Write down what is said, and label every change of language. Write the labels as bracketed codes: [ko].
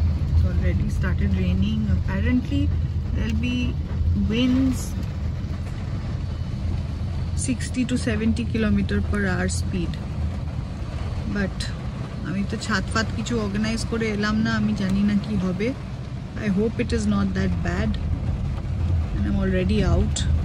[en] It's already started raining. Apparently there'll be winds 60 to 70 km/h speed. [bn] But আমি তো ছাদ ফাত কিছু অর্গানাইজ করে এলাম না, আমি জানি না কি হবে। [en] I hope it is not that bad and I'm already out.